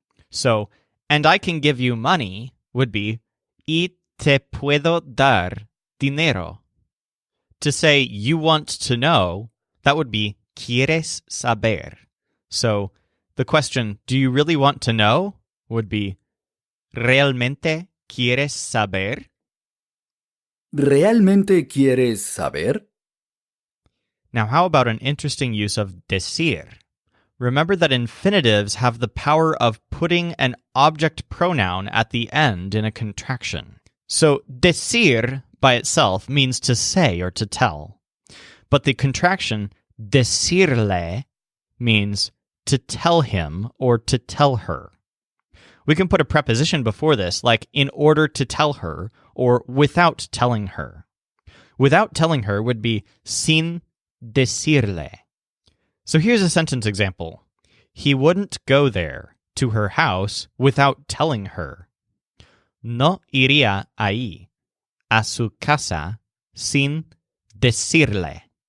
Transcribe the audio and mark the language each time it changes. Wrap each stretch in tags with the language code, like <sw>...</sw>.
<en>So, and I can give you money would be</en> <es>y te puedo dar dinero.</es> <en>To say you want to know, that would be</en> <es>quieres saber.</es> <en>So, the question, do you really want to know, would be</en> <es>¿Realmente quieres saber? ¿Realmente quieres saber?</es> <en>Now, how about an interesting use of decir? Remember that infinitives have the power of putting an object pronoun at the end in a contraction. So, decir by itself means to say or to tell. But the contraction decirle means to tell him or to tell her. We can put a preposition before this, like in order to tell her or without telling her. Without telling her would be</en> <es>sin decirle.</es> <en>So here's a sentence example. He wouldn't go there, to her house, without telling her.</en> <es>No iría ahí, a su casa, sin decirle.</es>